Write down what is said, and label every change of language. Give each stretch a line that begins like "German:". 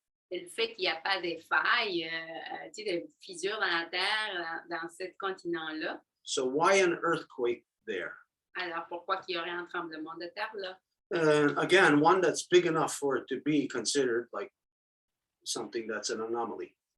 French: Et le fait qu'il n'y a pas de failles, de fissures dans la terre, dans ce continent-là.
English: So why an earthquake there?
French: Alors, pourquoi qu'il y aurait un tremblement de terre là?
English: Again, one that's big enough for it to be considered like something that's an anomaly.